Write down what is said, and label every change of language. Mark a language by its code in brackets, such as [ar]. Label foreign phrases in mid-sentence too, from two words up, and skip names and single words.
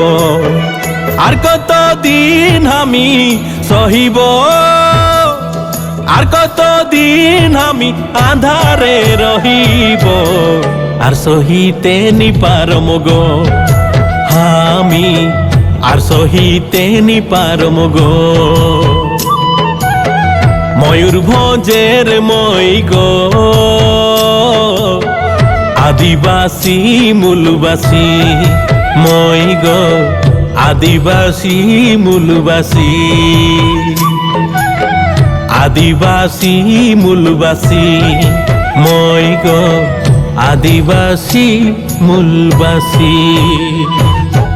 [bn] আর কতদিন আমি সহিব, আর কতদিন আমি আঁধারে রহিব, আর সহিতে নিপারম গো আমি, আর সহিতে নিপারম গো। [kyw] ময়ূরভঞ্জের মই গো আদিবাসী মূলবাসী মই গো আদিবাসী মূলবাসী, আদিবাসী মূলবাসী মই গো আদিবাসী মূলবাসী।